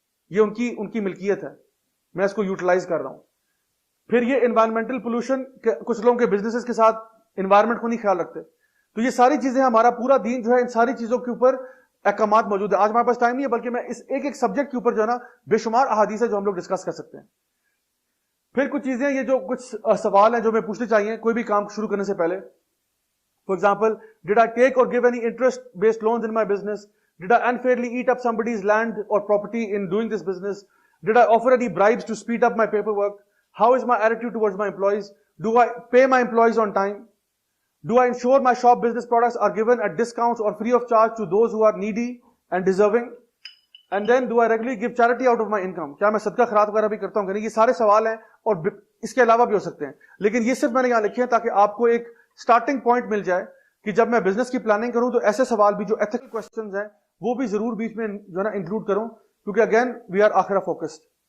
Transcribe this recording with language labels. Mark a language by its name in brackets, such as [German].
[Urdu] یہ ان کی ملکیت ہے, میں اس کو یوٹیلائز کر رہا ہوں. پھر یہ انوائرمنٹل پولوشن, کچھ لوگوں کے بزنسز کے ساتھ انوائرمنٹ کو نہیں خیال رکھتے. تو یہ ساری چیزیں, ہمارا پورا دین جو ہے ان ساری چیزوں کے اوپر احکامات موجود ہے. آج ہمارے پاس ٹائم نہیں ہے, بلکہ میں اس ایک سبجیکٹ کے اوپر جو ہے نا بے شمار احادیث ہے جو ہم لوگ ڈسکس کر سکتے ہیں. پھر کچھ چیزیں, یہ جو کچھ سوال ہیں جو میں پوچھنے چاہیے کوئی بھی کام شروع کرنے سے پہلے. [English] For example, did I take or give any interest based loans in my business, did I unfairly eat up somebody's land or property in doing this business, did I offer any bribes to speed up my paperwork, how is my attitude towards my employees, do I pay my employees on time, do I ensure my shop business products are given at discounts or free of charge to those who are needy and deserving, and then do I regularly give charity out of my income. [Urdu] کیا میں صدقہ خیرات وغیرہ بھی کرتا ہوں کہ نہیں. یہ سارے سوال ہیں اور اس کے علاوہ بھی ہو سکتے ہیں, لیکن یہ صرف میں نے یہاں لکھے ہیں تاکہ آپ کو ایک سٹارٹنگ پوائنٹ مل جائے کہ جب میں بزنس کی پلاننگ کروں تو ایسے سوال بھی جو ایتھیکل کوسچنز ہیں وہ بھی ضرور بیچ میں جو ہے نا انکلوڈ کروں, کیونکہ [English] Again we are آخرہ focused.